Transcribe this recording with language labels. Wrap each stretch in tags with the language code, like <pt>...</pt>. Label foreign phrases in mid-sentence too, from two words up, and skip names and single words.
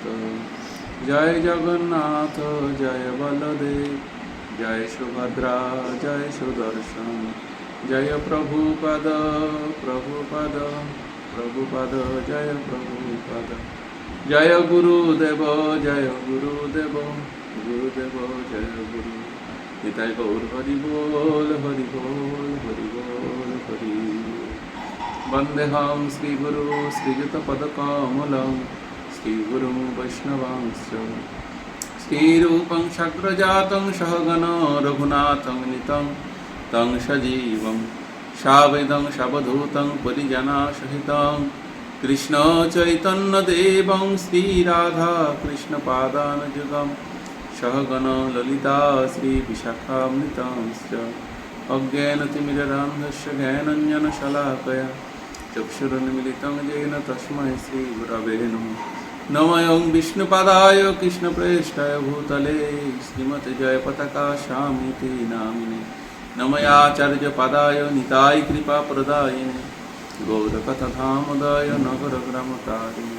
<bn>জয় জগন্নাথ জয় বলদেব, জয় সুভদ্রা জয় সুদর্শন, জয় প্রভুপদ জয় প্রভুপদ। জয় গুরুদেব জয় গুরুদেব জয় গুরু। নিতাই গৌর হরি বল হরি বল হরি বল হরি।</bn> <sa>বন্দেহং শ্রীগুরু শ্রীযুতপদকমলং শ্রীগুরুং বৈষ্ণবাংশ্চ। শ্রীরূপং সাগ্রজাतं সহগণ রঘুনাথং নিतं तं সজীবং সাবৈদং সাবধূतं পরিজনসহিतं কৃষ্ণ চৈতন্যদেবং শ্রীরাধা কৃষ্ণপাদানুযুগম সহগণ ললিতা শ্রীবিশাখামৃতাংশ্চ। অজ্ঞানতিমিরান্ধস্য জ্ঞানাঞ্জনশলাকয়া চক্ষুरुन्मीलितं येन तस्मै श्रीगुरवे नमः। नमः विष्णुपादाय कृष्णप्रेष्ठाय भूतले श्रीमते जयपताका स्वामीति नामिने। नमयाचार्यपादाय निताय कृपाप्रदायिने गौरकथाधामदाय नगरग्रामतारिणे।</sa>